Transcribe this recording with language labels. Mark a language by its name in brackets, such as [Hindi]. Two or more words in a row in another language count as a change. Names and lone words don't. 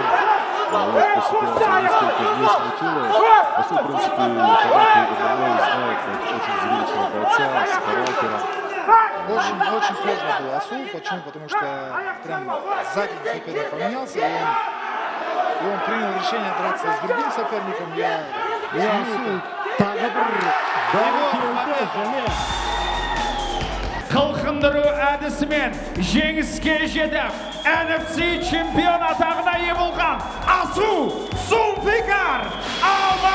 [Russian] Эта ситуация нисколько не смутила. Асу, в принципе, фанаты ММА знают очень зрелищного бойца с характером. Очень сложно было Асу. Почему? Потому что прям сзади соперник поменялся, и он принял решение драться с другим соперником. [Kazakh] Қылқындыру әдісімен жеңіске жетіп, NFC чемпион атағына ие болған Асу Зулфикар